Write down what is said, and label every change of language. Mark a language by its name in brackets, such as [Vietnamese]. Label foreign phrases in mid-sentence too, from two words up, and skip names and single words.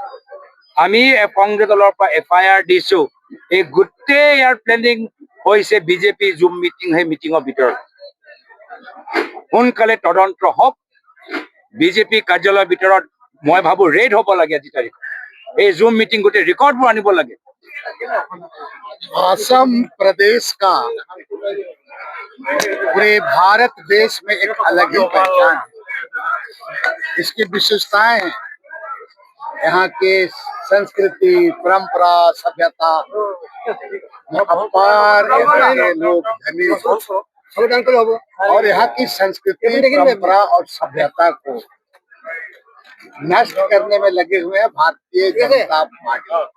[Assamese] আমি কংগ্ৰেছ দলৰ পৰা FIR দিছো। এই গোটেই ইয়াৰ প্লেনিং হৈছে বিজেপি জুম মিটিং, সেই মিটিঙৰ ভিতৰত সোনকালে তদন্ত হওক। বিজেপি কাৰ্যালয়ৰ ভিতৰত মই ভাবো ৰেড হ'ব লাগে। আজি তাৰিখত এই জুম মিটিং গোটেই ৰেকৰ্ডবোৰ আনিব লাগে। [Hindi] असम प्रदेश का पूरे भारत देश में एक अलग ही पहचान है। इसकी विशेषताएं हैं, यहाँ के संस्कृति, परंपरा, सभ्यता में अपार यहाँ के लोग धनी और यहाँ की संस्कृति, परंपरा और सभ्यता को नष्ट करने में लगे हुए हैं भारतीय जनता पार्टी।